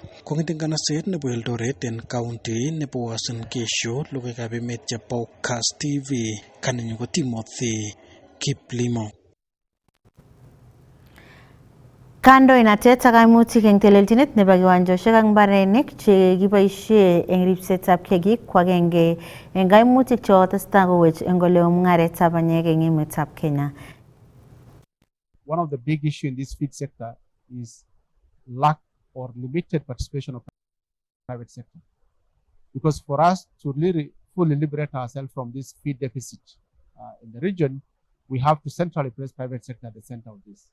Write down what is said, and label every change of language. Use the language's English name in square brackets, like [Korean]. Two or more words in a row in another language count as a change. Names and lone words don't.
[Kalenjin] Kong'et eng kanaset nebo Eldoret en county nebo Uasin Gishu, logoiwekab emet chebo Kass TV, kanenyu ko Timothy Kiplimo. Kandoinatet ak kaimutik eng telelchinet nebo kiwanjoshek ak mbarenik chekiboisie eng ripsetab kiagik ko agenge eng kaimutik chekotestai kowech eng oleu mung'aretab banyek eng emetab Kenya. [English] One of the big issues in this feed sector is lack or limited participation of private sector. Because for us to really fully liberate ourselves from this feed deficit in the region, we have to centrally place private sector at the center of this.